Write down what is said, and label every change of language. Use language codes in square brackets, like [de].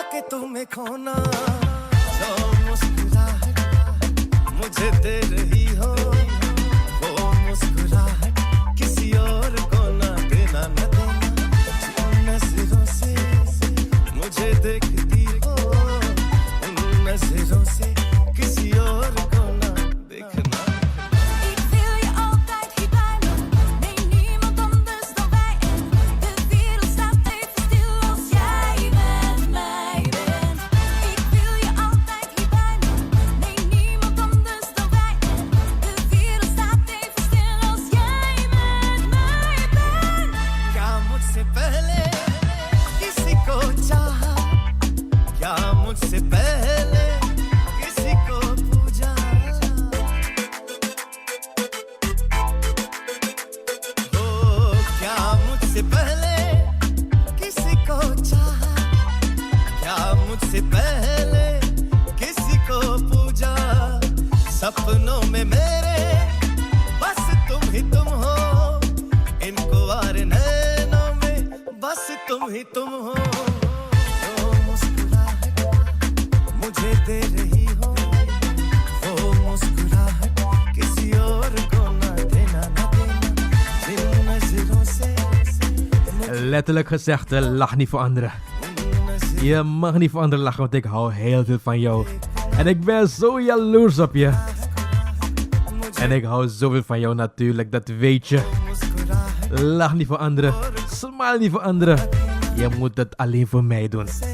[hi] तुम्हें खोना जो मुस्कुराहट मुझे दे रही हो, वो मुस्कुराहट किसी और को ना देना न देना. जिन नजरों से मुझे देखती हो, उन नजरों से किसी और को ना देखना. [nl] Ik wil je altijd hier bij me. Nee, niemand anders dan wij. En de wereld staat even stil als jij met mij bent. Ik wil je altijd hier bij me. Nee, niemand anders dan wij. En de wereld staat even stil als jij met mij bent. [hi] क्या मुझसे पहले किसी को चाहा, क्या मुझसे पहले किसी को पूजा. हो क्या मुझसे पहले किसी को चाहा, क्या मुझसे पहले किसी को पूजा. सपनों में मेरे बस तुम ही तुम हो, इनको आर नैनों में बस तुम ही तुम हो. जो मुस्कुराहट मुझे दे रही हो, वो मुस्कुराहट किसी और को ना देना न देना. जिन नजरों से [nl] Letterlijk gezegd, lach niet voor anderen. Je mag niet voor anderen lachen, want ik hou heel veel van jou. En ik ben zo jaloers op je. En ik hou zoveel van jou natuurlijk, dat weet je. Lach niet voor anderen. Smile niet voor anderen. Je moet het alleen voor mij doen.